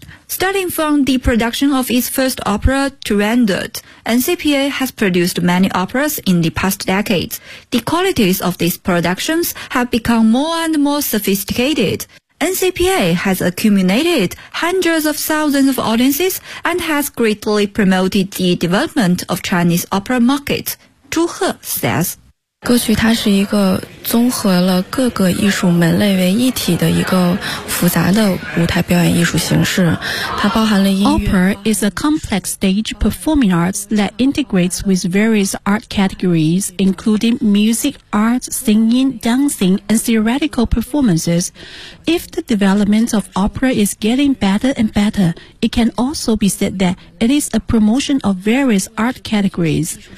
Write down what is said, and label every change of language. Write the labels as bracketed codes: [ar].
[en] Starting from the production of its first opera, Turandot, NCPA has produced many operas in the past decades. The qualities of these productions have become more and more sophisticated. NCPA has accumulated hundreds of thousands of audiences and has greatly promoted the development of Chinese opera market. Zhu He says, [zh] 歌剧它是一个综合了各个艺术门类为一体的一个复杂的舞台表演艺术形式，它包含了音乐。 [en] Opera is a complex stage performing arts that integrates with various art categories, including music, art, singing, dancing, and theoretical performances. If the development of opera is getting better and better, it can also be said that it is a promotion of various art categories.